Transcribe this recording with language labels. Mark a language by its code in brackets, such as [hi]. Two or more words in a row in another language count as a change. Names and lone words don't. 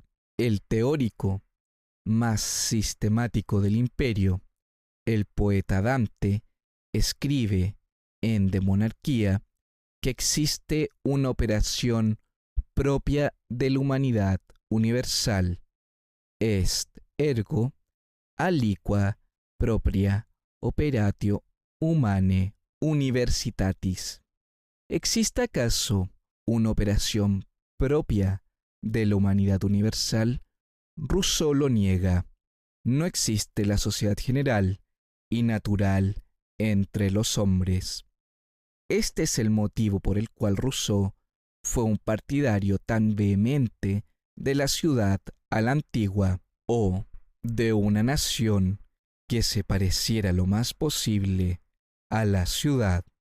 [es] El teórico más sistemático del imperio, el poeta Dante, escribe en De Monarquía que existe una operación propia de la humanidad universal, [la] est ergo aliqua propria operatio humanae universitatis. [es] ¿Existe acaso una operación propia de la humanidad universal? Rousseau lo niega. No existe la sociedad general y natural entre los hombres. Este es el motivo por el cual Rousseau fue un partidario tan vehemente de la ciudad a la antigua, o de una nación que se pareciera lo más posible a la ciudad.